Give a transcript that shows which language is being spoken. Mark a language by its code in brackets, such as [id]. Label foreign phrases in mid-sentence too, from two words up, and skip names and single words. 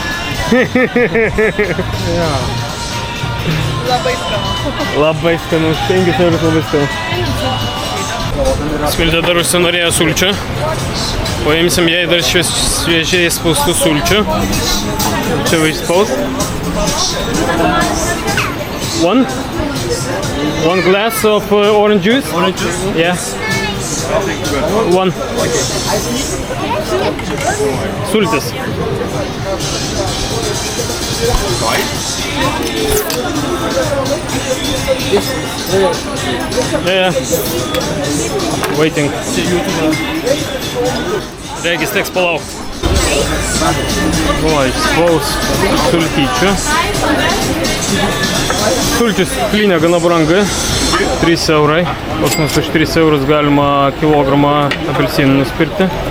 [lt] Labai skanu. Labai skanu. 5 eurus labai skanu. Smiltė dar užsinorėjo sulčių. Paimsim jai dar šviežiai spaustų sulčių. Čia va išspaust. [en] One glass of orange juice. Orange juice? Yeah. One. Sultis. Yeah. Waiting. [lt] Regis teks palaukti. O, išspaus sultyčių. Sulčių stiklinė gana brangi. 3 eurai. Pas mus už 3 eurus galima kilogramą apelsinų nusipirkti.